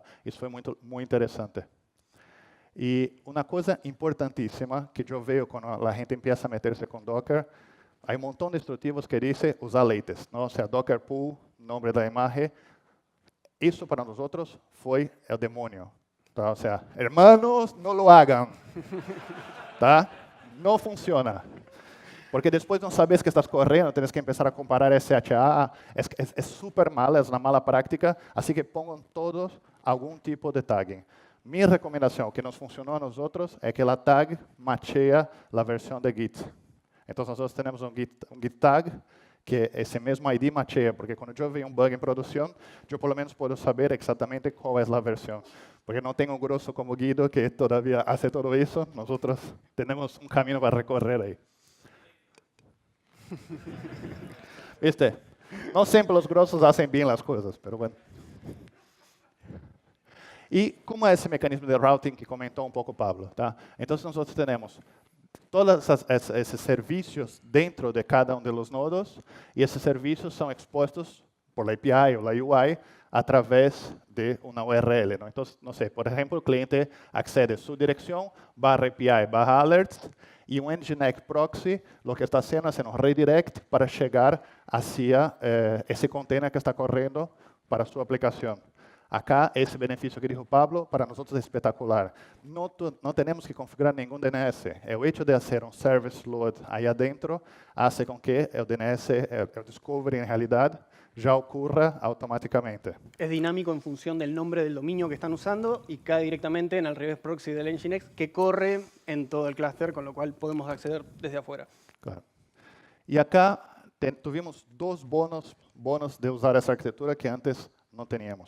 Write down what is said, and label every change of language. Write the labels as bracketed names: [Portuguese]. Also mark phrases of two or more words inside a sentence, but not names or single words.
[Portuguese] Isso foi muito interessante. E uma coisa importantíssima que eu vejo quando a gente começa a meter-se com Docker, há um montão de instrutivos que dizem usar latest, não? Ou seja, Docker pool, nome da imagem. Isso para nós foi o demônio. Tá? Ou seja, hermanos, [Spanish] não lo hagan. [Portuguese] Tá? Não funciona. Porque depois não sabes que estás correndo, tens que começar a comparar SHA. É super mal, é uma mala prática, assim que ponham todos algum tipo de tagging. Minha recomendação, que nos funcionou a nós é que a tag macheia a versão de Git. Então, nós temos um Git tag, que esse mesmo ID macheia, porque quando eu vejo um bug em produção, eu pelo menos posso saber exatamente qual é a versão. Porque não tenho um grosso como Guido, que [Spanish] todavía hace [Portuguese] todo isso, nós temos um caminho para recorrer aí. [Spanish] ¿Viste? No siempre los grosos hacen bien las cosas, pero bueno. ¿Y cómo es ese mecanismo de routing que comentó un poco Pablo? ¿Tá? Entonces nosotros tenemos todos esos servicios dentro de cada uno de los nodos y esos servicios son expuestos por la API o la UI a través de una URL, ¿no? Entonces, no sé, por ejemplo, el cliente accede a su dirección, /API/alerts, [Portuguese] e um Nginx proxy, o que está sendo um redirect para chegar hacia esse container que está correndo para sua aplicação. Acá, esse benefício que disse o Pablo, para nós é espetacular. Não temos que configurar nenhum DNS. O hecho de fazer um service load aí adentro, hace com que o DNS, o discovery, em realidade, [Spanish] ya ocurra automáticamente. Es dinámico en función del nombre del dominio que están usando y cae directamente en el reverse proxy del Nginx que corre en todo el clúster, con lo cual podemos acceder desde afuera. Claro. Y acá tuvimos dos bonos de usar esa arquitectura que antes no teníamos.